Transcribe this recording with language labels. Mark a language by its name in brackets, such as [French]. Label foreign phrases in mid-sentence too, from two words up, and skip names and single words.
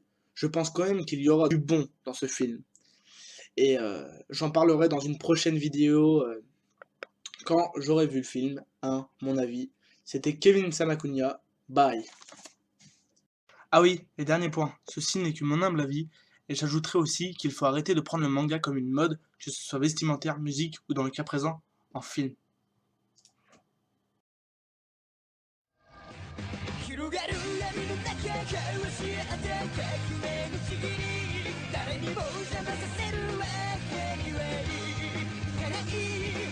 [French] Je pense quand même qu'il y aura du bon dans ce film. Et j'en parlerai dans une prochaine vidéo quand j'aurai vu le film, hein, mon avis. C'était Kevin Samakunia, bye. Ah oui, et dernier point, ceci n'est que mon humble avis, et j'ajouterai aussi qu'il faut arrêter de prendre le manga comme une mode, que ce soit vestimentaire, musique ou dans le cas présent, en film. [Japanese] 広がる闇の中交わし合って革命のちぎり誰にも邪魔させるわけにはいかない